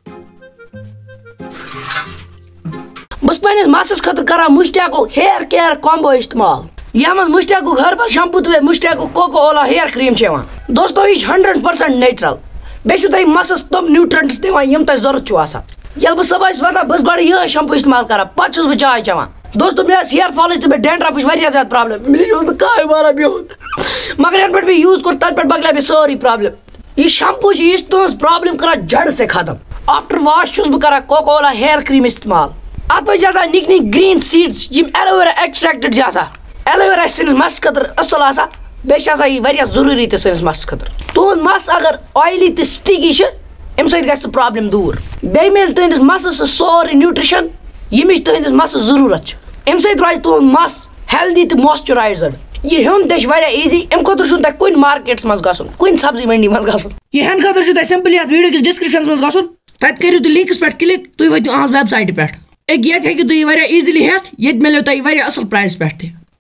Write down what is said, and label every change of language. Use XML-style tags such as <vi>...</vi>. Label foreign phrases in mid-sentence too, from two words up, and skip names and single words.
<ks>بہٕ چھُس پنٛنِس مستس خٲطرٕ کران مُشٹیکُک</ks> <en>hair care combo</en> <ks>استعمال یتھ منٛز مُشٹیکُک</ks> <en>herbal shampoo</en> <ks>تہٕ بیٚیہِ مُشٹیکُک کوکو اولا</ks> <en>hair cream</en> <ks>چھِ یِوان دوستو یہِ چھِ 100% نیچرل بیٚیہِ چھُو تۄہہِ مستس تِم نیوٗٹرنٹس دِوان یِم تۄہہِ ضوٚرتھ چھُو آسان ییٚلہِ بہٕ صبحٲے چھُس وۄتھان بہٕ چھُس گۄڈٕ یِہوٚے شمپوٗ استعمال کران پتہٕ چھُس بہٕ چاے چٮ۪وان دوستو مےٚ ٲس ہیر فالٕچ تہٕ بیٚیہِ ڈینڈرفٕچ واریاہ زیادٕ پرابلم مےٚ چھُ نہٕ کٕہۭنۍ بہران بِہُن مگر یَنہٕ پٮ۪ٹھ مےٚ یوٗز کوٚر تَنہٕ پٮ۪ٹھ مۄکلیے مےٚ سٲرٕے پرابلم یہِ شمپوٗ چھُ یہِ چھُ تُہٕنٛز پرابلم کران</ks> <ur>جڑ سے ختم</ur> <ks>آفٹر واش چھُس بہٕ کران کوکو اولا</ks> <en>hair cream</en> <ks>استعمال اَتھ منٛز چھِ آسان نِکۍ</ks> <en>green seeds</en> <ks>یِم</ks> <en>aloe vera extracted</en> <ks>چھِ آسان ایلوویرا چھِ سٲنِس مستس خٲطرٕ اصٕل آسان بیٚیہِ چھِ آسان یہِ واریاہ ضروٗری تہِ سٲنِس مستس خٲطرٕ تُہُنٛد مس اگر اویلی تہٕ سٹیکی چھِ اَمہِ سۭتۍ گژھِ سُہ پرابلم دوٗر بیٚیہِ میلہِ تُہنٛدِس مستس سُہ سورُے نیوٗٹرِشن ییٚمِچ تُہنٛدِس مستس ضروٗرت چھِ اَمہِ سۭتۍ روزِ تُہُنٛد مس ہیلدی تہٕ مویسچرایزٕڈ یہِ ہیوٚن تہِ چھُ واریاہ ایٖزی اَمہِ خٲطرٕ چھُنہٕ تۄہہِ کُنہِ مارکیٹس منٛز گژھُن کُنہِ</ks> <ur>سبزی منڈی</ur> <ks>منٛز گژھُن یہِ ہٮ۪نہٕ خٲطرٕ چھُو تۄہہِ سمپلی یتھ ویٖڈیو کِس ڈسکرپشنس منٛز گژھُن تتہِ کٔرِو تُہۍ لِنکس پٮ۪ٹھ کِلک تُہۍ وٲتِو أہنٛز ویب سایٹہِ پٮ۪ٹھ ییٚتہِ ہیٚکِو تُہۍ یہِ واریاہ ایٖزلی ہٮ۪تھ ییٚتہِ مِلیو تۄہہِ واریاہ اصٕل پرایس پٮ۪ٹھ تہِ</ks>